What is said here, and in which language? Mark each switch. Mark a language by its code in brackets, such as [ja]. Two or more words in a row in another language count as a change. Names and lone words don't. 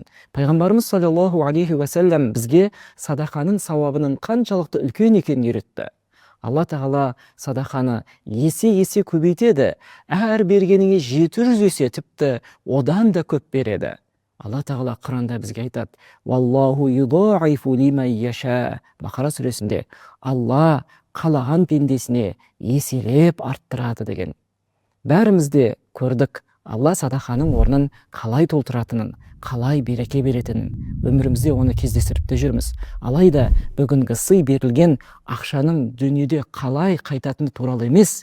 [kk] Пайғамбарымыз [ar] صلى الله عليه وسلم [kk] бізге садақаның сауабының қаншалықты үлкен екенін үйретті. Алла тағала садақаны есе көбейтеді, әр бергеніңе 700 есе, тіпті одан да көп береді. Алла тағала Құранда бізге айтады: [ar] والله يضاعف لمن يشاء. [kk] Бақара сүресінде Алла қалаған пендесіне еселеп арттырады деген. Бәрімізде көрдік Алла садақаның орнын қалай толтыратынын, қалай береке беретінін. Өмірімізде оны кездестіріп те жүрміз. Алайда бүгінгі сый берілген ақшаның дүниеде қалай қайтатыны туралы емес.